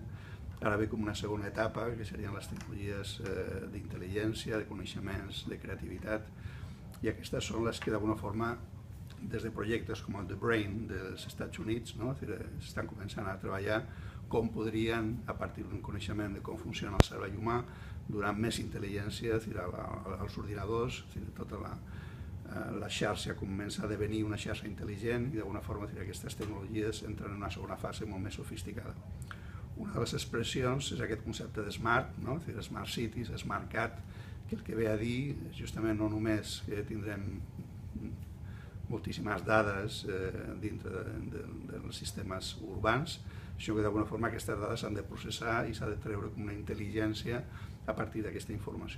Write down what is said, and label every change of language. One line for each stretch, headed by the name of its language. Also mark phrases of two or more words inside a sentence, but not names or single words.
Catalan: Ara ve com una segona etapa, que serien les tecnologies d'intel·ligència, de coneixements, de creativitat, i aquestes són les que d'alguna forma, des de projectes com el The Brain dels Estats Units, s'estan començant a treballar com podrien, a partir d'un coneixement de com funciona el cervell humà, donar més intel·ligència als ordinadors, tota la xarxa comença a devenir una xarxa intel·ligent i d'alguna forma aquestes tecnologies entren en una segona fase molt més sofisticada. Una de les expressions és aquest concepte de
English: smart, smart cities, smart cat,
Catalan: que el que ve a dir justament no només que tindrem moltíssimes dades dintre dels sistemes urbans, sinó que d'alguna forma aquestes dades s'han de processar i s'ha de treure com una intel·ligència a partir d'aquesta informació.